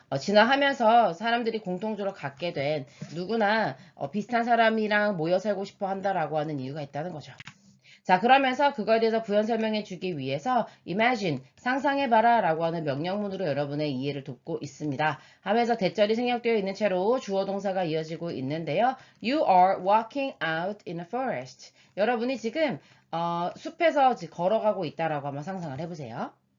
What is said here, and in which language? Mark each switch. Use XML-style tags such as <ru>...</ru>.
<ko>진화하면서 사람들이 공통적으로 갖게 된 누구나 비슷한 사람이랑 모여 살고 싶어 한다라고 하는 이유가 있다는 거죠. 자, 그러면서 그거에 대해서 부연 설명해 주기 위해서 imagine, 상상해봐라 라고 하는 명령문으로 여러분의 이해를 돕고 있습니다. 하면서 대절이 생략되어 있는 채로 주어 동사가 이어지고 있는데요.</ko> <en>You are walking out in a forest.</en> <ko>여러분이 지금 숲에서 걸어가고 있다라고 한번 상상을 해보세요.</ko>